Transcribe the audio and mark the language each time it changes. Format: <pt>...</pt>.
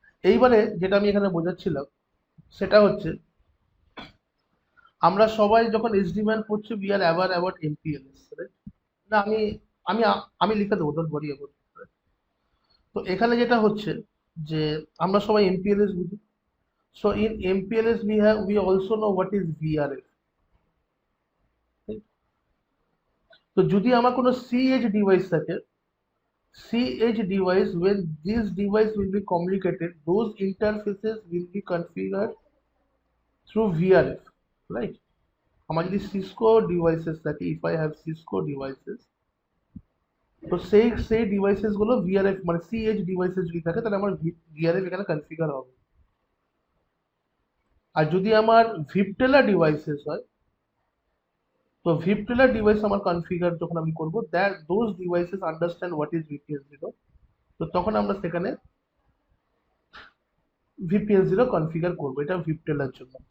<bn>এইবারে যেটা আমি এখানে বোঝাচ্ছিলাম সেটা হচ্ছে, আমরা সবাই যখন এসডিওয়ান পড়ছি</bn> <en>We are aware about MPLS, right?</en> <bn>না, আমি আমি লিখে দেবো,</bn> <en>Don't worry about.</en> <bn>তো এখানে যেটা হচ্ছে যে আমরা সবাই এমপিএলএস বুঝি।</bn> <en>So in MPLS we also know what is VRF.</en> <bn>তো যদি আমার কোনো সিএইচ ডিভাইস থাকে,</bn> <en>CH device, when this device will be communicated, those interfaces will be configured through VRF, right?</en> <bn>আমার যদি সিসকো ডিভাইসেস থাকে,</bn> <en>if I have Cisco devices,</en> <bn>তো সেই ডিভাইসেস গুলো ভিআরএফ মানে সিএইচ ডিভাইসেস যদি থাকে তাহলে আমার ভিআরএফ এখানে কনফিগার হবে। আর যদি আমার ভিপটেলা ডিভাইসেস হয়, তো ভিপটেলা ডিভাইস আমার কনফিগার যখন আমি করবো,</bn> <en>that those devices understand what is VPN zero,</en> <bn>তো তখন আমরা সেখানে ভিপিএন জিরো কনফিগার করবো, এটা ভিপটেলার জন্য।</bn>